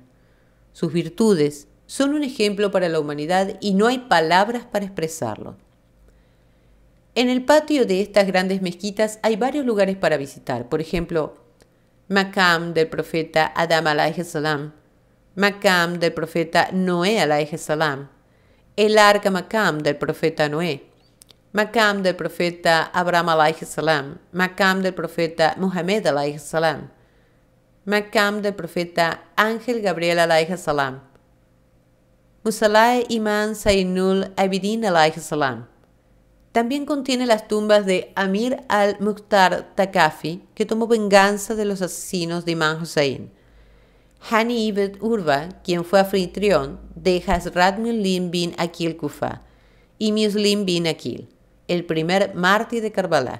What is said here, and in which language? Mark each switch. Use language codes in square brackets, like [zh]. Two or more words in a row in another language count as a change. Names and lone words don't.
[es] Sus virtudes son un ejemplo para la humanidad y no hay palabras para expresarlo. En el patio de estas grandes mezquitas hay varios lugares para visitar, por ejemplo, Maqam del profeta Adam [ar] عليه السلام, [es] Maqam del profeta Noé [ar] عليه السلام, [es] el arca Maqam del profeta Noé, Maqam del profeta Abraham [ar] عليه السلام, [es] Maqam del profeta Muhammad [ar] عليه السلام, [es] Maqam del profeta Ángel Gabriel [ar] عليه السلام, [es] Musalla Imam Zainul Abidin [ar] عليه السلام. [es] También contiene las tumbas de Amir al-Mukhtar Thaqafi, que tomó venganza de los asesinos de Imam Hussain, Hani ibn Urwa, quien fue anfitrión de Hazrat Muslim bin Aqil Kufa, y Muslim bin Aqil, el primer mártir de Karbala.